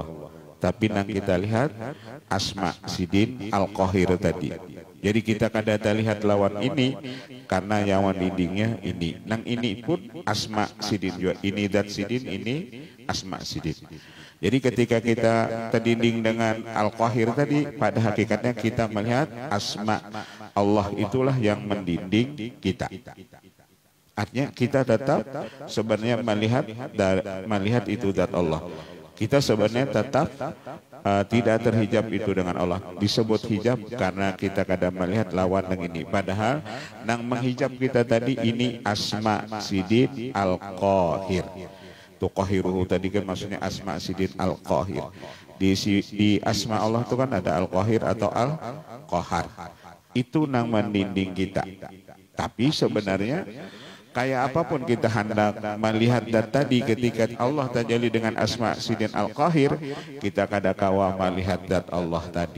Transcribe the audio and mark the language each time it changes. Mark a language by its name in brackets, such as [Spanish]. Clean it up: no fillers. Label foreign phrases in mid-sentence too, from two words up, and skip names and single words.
[Banjar] Tapi nang kita lihat asma sidin al-qahir tadi. Jadi kita kada lihat lawan ini karena yang mendindingnya ini. Nang ini pun asma sidin juga. Ini dat sidin, ini asma sidin. [Indonesian] Jadi ketika kita terdinding dengan al-qahir tadi, pada hakikatnya kita melihat asma Allah itulah yang mendinding kita. Artinya kita tetap sebenarnya melihat itu zat Allah. Kita sebenarnya tetap tidak terhijab itu dengan Allah. Disebut hijab karena kita kadang melihat lawan yang ini. Padahal yang menghijab kita tadi ini asma sidin al-qahir. Tuqahiruhu tadi kan maksudnya asma sidin al-qahir. Di asma Allah itu kan ada al-qahir atau al-qahar. [Banjar] Itu nang mendinding kita. Tapi sebenarnya kayak apapun kita hendak melihat dat tadi, ketika Allah tajalli dengan asma sidin al-qahir, kita kada kawa melihat dat Allah tadi.